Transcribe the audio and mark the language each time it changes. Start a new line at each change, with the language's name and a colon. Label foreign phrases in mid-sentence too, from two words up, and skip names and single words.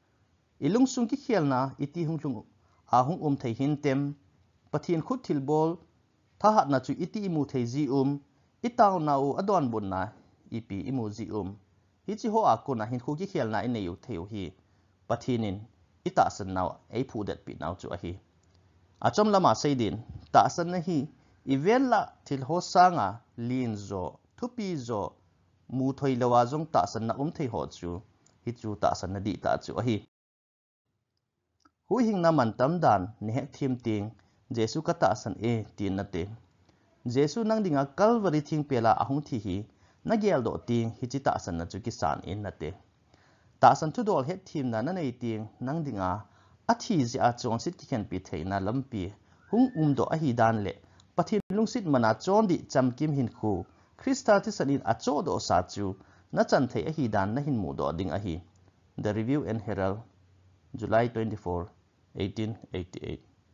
Thado Chin: ilung sung ki khial na iti hung thei hin tem pathin khut thil bol thahat na chu iti imu thei zi itaw na u adon bun na ipi imu zi hi chi ho akun na hin khu ki khel na in nei u theu hi pathinin ita san naw ei phu det pi naw chu a hi achom lama seidin ta san na hi event la thil ho sanga lin zo thupi zo mu thoi lawa jong ta san na thei ho chu hi chu ta san na di ta chu a hi hu hing na man tam dan ni hek thim ting jesu ka ta san e tin na te jesu nang dinga calvary thing pela ahung thi hi na gel do ting hi chi ta san na chu ki san in na te ta san thu dol het thim na na nei ting nang dinga a thi ji a chon sit ki khen pi thei na lampi hung do a hi dan le pathin lungsit mana chon di cham kim hin khu krista ti sanin a cho do sa chu na chan thei a hi dan na hin mu do ding a hi The Review and Herald, July 24, 1888.